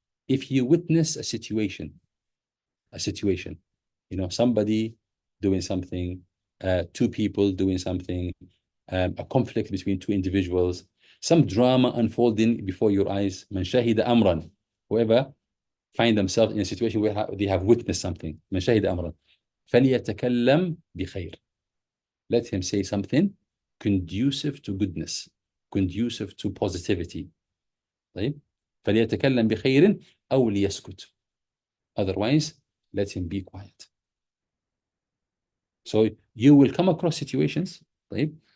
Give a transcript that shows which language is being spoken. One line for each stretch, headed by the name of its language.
English: If you witness a situation, somebody doing something, two people doing something, a conflict between two individuals, some drama unfolding before your eyes.
Arabic: من شهد أمرا.
English: Whoever find themselves in a situation where they have witnessed something.
Arabic: من شهد أمرا فليتكلم بخير.
English: Let him say something conducive to goodness, conducive to positivity.
Arabic: طيب. فليتكلم بخير أو ليسكت.
English: Otherwise, let him be quiet. So you will come across situations, right?